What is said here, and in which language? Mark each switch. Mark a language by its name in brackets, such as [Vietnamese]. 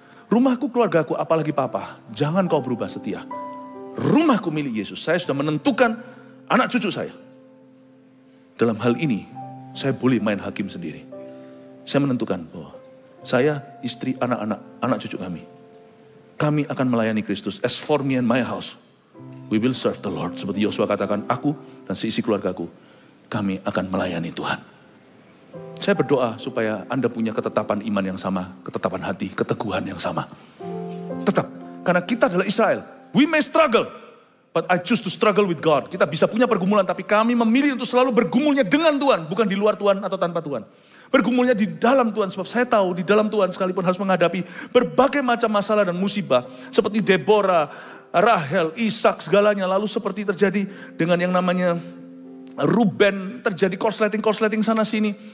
[Indonesian] Rumahku, keluargaku, apalagi papa, jangan kau berubah setia. Rumahku milik Yesus. Saya sudah menentukan anak cucu saya. Dalam hal ini, saya boleh main hakim sendiri. Saya menentukan bahwa saya, istri, anak-anak, anak cucu kami akan melayani Kristus. [English] As for me and my house, we will serve the Lord. [Indonesian] Seperti Yosua katakan, aku dan seisi keluargaku, kami akan melayani Tuhan. Saya berdoa supaya Anda punya ketetapan iman yang sama, ketetapan hati, keteguhan yang sama. Tetap, karena kita adalah Israel. [English] We may struggle, but I choose to struggle with God. [Indonesian] Kita bisa punya pergumulan, tapi kami memilih untuk selalu bergumulnya dengan Tuhan, bukan di luar Tuhan atau tanpa Tuhan. Bergumulnya di dalam Tuhan, sebab saya tahu di dalam Tuhan sekalipun harus menghadapi berbagai macam masalah dan musibah. Seperti Deborah, Rahel, Ishak, segalanya. Lalu seperti terjadi dengan yang namanya Ruben, terjadi korsleting sana sini.